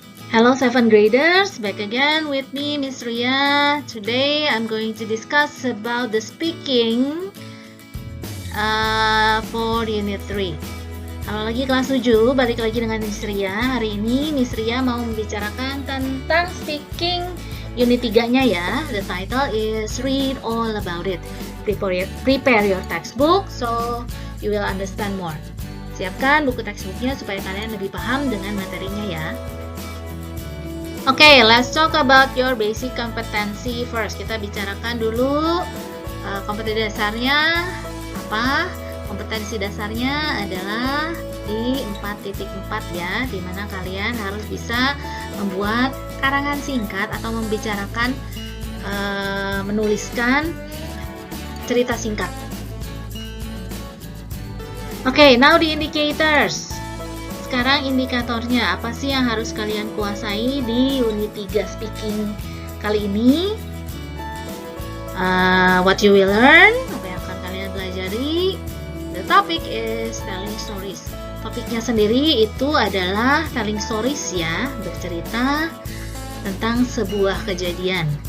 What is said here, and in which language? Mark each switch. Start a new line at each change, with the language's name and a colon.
English: Hello 7th graders, back again with me Miss Ria. Today I'm going to discuss about the speaking for Unit 3.
Indonesian: Kalau lagi kelas 7, balik lagi dengan Miss Ria. Hari ini Miss Ria mau membicarakan tentang speaking Unit 3-nya ya.
English: The title is Read All About It. Prepare your textbook so you will understand more.
Indonesian: Siapkan buku textbooknya supaya kalian lebih paham dengan materinya ya.
English: Okay, let's talk about your basic competency first.
Indonesian: Kita bicarakan dulu kompetensi dasarnya apa? Kompetensi dasarnya adalah di 4.4 ya, di mana kalian harus bisa membuat karangan singkat atau membicarakan, menuliskan cerita singkat.
English: Okay, now the indicators.
Indonesian: Sekarang indikatornya, apa sih yang harus kalian kuasai di unit 3 speaking kali ini?
English: What you will learn,
Indonesian: apa yang akan kalian pelajari.
English: The topic is telling stories.
Indonesian: Topiknya sendiri itu adalah telling stories ya, bercerita tentang sebuah kejadian.